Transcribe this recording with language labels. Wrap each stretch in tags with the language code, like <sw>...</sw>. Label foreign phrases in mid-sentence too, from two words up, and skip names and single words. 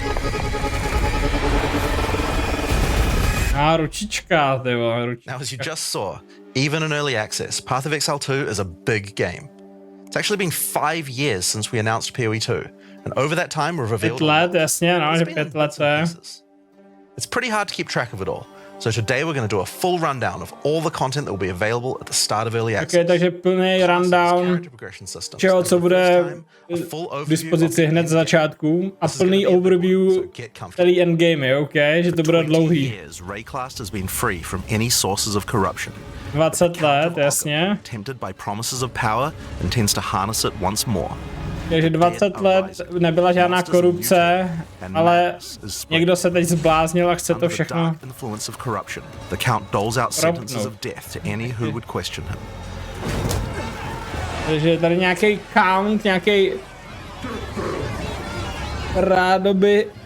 <cs>Ručička, ty vole, ručička.</cs> <en>Now, as you just saw, even in early access, Path of Exile 2 is a big game. It's actually been 5 years since we announced PoE 2, and over that time we've revealed</en> <cs>5 let, jasně, no, že 5 let to je.</cs> <en>It's pretty hard to keep track of it all. So today we're going to do a full rundown of all the content that will be available at the start of early access.</en> <cs>Okay, takže plný rundown čeho, co bude k dispozici hned z začátku a plný overview celý endgame, OK, že to bude dlouhý. 20 let, jasně. Takže 20 let nebyla žádná korupce, ale někdo se teď zbláznil a chce to všechno Takže tady nějaký count, nějaký rádoby...</cs>